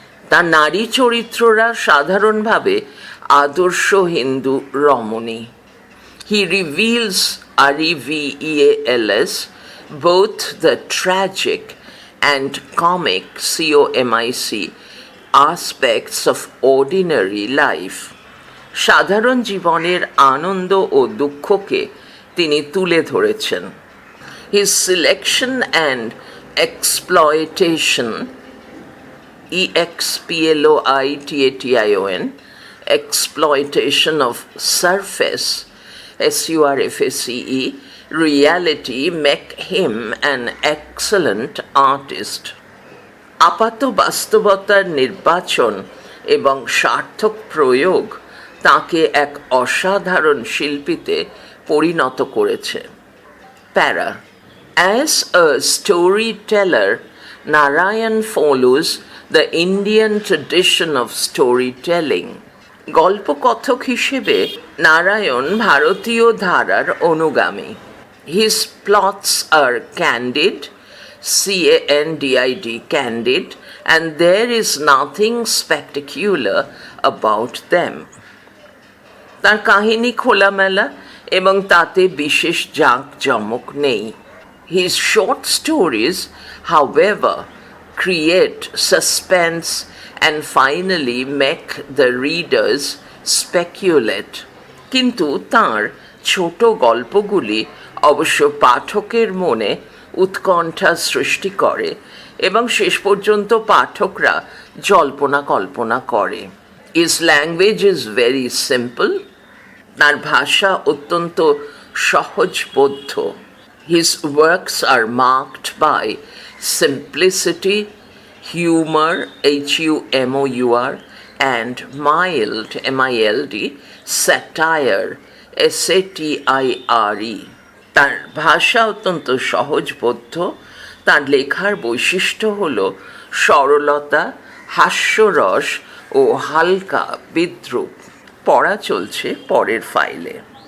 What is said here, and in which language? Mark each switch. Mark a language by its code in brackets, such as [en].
[bn] তার নারী চরিত্ররা সাধারণভাবে আদর্শ হিন্দু রমণী। [en] He reveals, REVEALS, both the tragic and comic, COMIC, aspects of ordinary life. [bn] সাধারণ জীবনের আনন্দ ও দুঃখকে তিনি তুলে ধরেছেন। [en] His selection and exploitation, EXPLOITATION, exploitation of surface, SURFACE, reality make him an excellent artist. [bn] আপাত বাস্তবতার নির্বাচন এবং সার্থক প্রয়োগ তাকে এক অসাধারণ শিল্পীতে পরিণত করেছে। [en] Para, as a storyteller, Narayan follows the Indian tradition of storytelling. [bn] গল্পকথক হিসেবে নারায়ণ ভারতীয় ধারার অনুগামী। [en] His plots are candid, candid, candid, and there is nothing spectacular about them. [bn] তার কাহিনী খোলামেলা এবং তাতে বিশেষ জাঁকজমক নেই। [en] His short stories, however, create suspense and finally make the readers speculate. [bn] কিন্তু তাঁর ছোট গল্পগুলি অবশ্য পাঠকের মনে উৎকণ্ঠা সৃষ্টি করে এবং শেষ পর্যন্ত পাঠকরা জল্পনা কল্পনা করে। [en] His language is very simple. [bn] তার ভাষা অত্যন্ত সহজবোধ্য। [en] His works are marked by simplicity, humor, humor, and mild, mild, satire, satire. [bn] তার ভাষা অত্যন্ত সহজবোধ্য। তার লেখার বৈশিষ্ট্য হল সরলতা, হাস্যরস ও হালকা বিদ্রূপ। পড়া চলছে পরের ফাইলে।